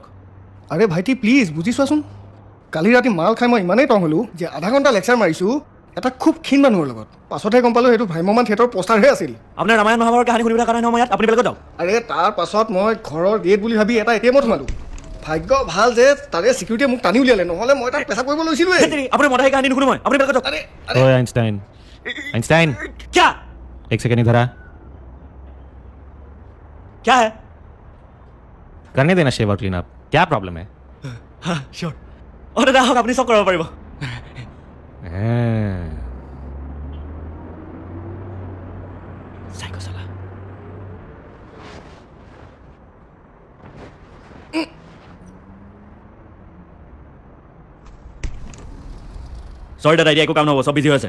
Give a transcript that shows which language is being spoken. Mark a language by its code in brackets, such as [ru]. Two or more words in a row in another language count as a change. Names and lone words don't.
[as] আৰে ভাইটি প্লিজ বুজি চোৱাচোন, কালি ৰাতি মাল খাই মই ইমানেই টং হ'লোঁ যে আধা ঘণ্টা লেকচাৰ মাৰিছোঁ এটা খুব ক্ষীণ মানুহৰ লগত। পাছতহে গম পালোঁ সেইটো ভ্ৰাম্যমান থিয়েটাৰৰ পষ্টাৰহে আছিল। আপোনাৰ ৰামায়ণ মহাভাৰতৰ কাহিনী শুনিবলৈ কাৰণে নহয় মই ইয়াত, আপুনি বেলেগত যাওক। আৰে তাৰ পাছত মই ঘৰৰ গেট বুলি ভাবি এটা ATM-ত সোমালোঁ। ভাগ্য ভাল যে তাৰে চিকিউৰিটিয়ে মোক টানি উলিয়ালে, নহ'লে মই তাক পেচাব কৰিব লৈছিলোঁৱে। আপুনি মতা সেই কাহিনী নুশুনো মই, আপুনি বেলেগত যাওক। [hi] ओए आइंस्टाइन आइंस्टाइन क्या एक सेकंड इधर आ। क्या है? करने देना शेव और [en] clean up, [hi] क्या प्रॉब्लम है? हाँ श्योर। और दादा [as] আহক, আপুনি চব কৰিব পাৰিব। সাইকো সালা। সৰি দাদা, এতিয়া একো কাম নহ'ব, চব বিজি হৈ আছে।